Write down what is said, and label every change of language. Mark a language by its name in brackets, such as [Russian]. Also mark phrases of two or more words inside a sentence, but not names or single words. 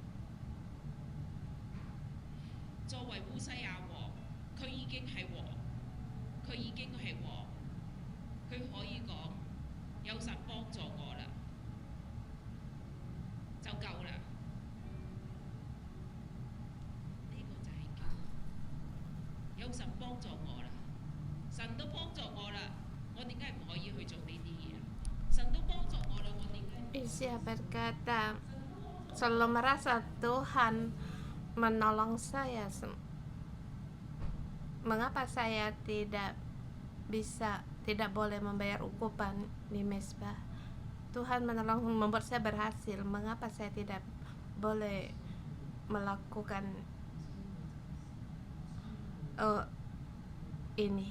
[Cantonese] 作為烏西亞王，佢已經係王，佢已經係王，佢可以講有神幫助我啦，就夠啦。呢、個就係叫有神幫助我啦，神都幫助我啦，我點解唔可以去做呢啲嘢？神都幫助我啦，我點解 [Indonesian] Isya berkata, selalu merasa Tuhan menolong saya. Mengapa saya tidak boleh membayar ukupan di mezbah? Tuhan menolong, membuat saya berhasil. Mengapa saya tidak boleh melakukan ini?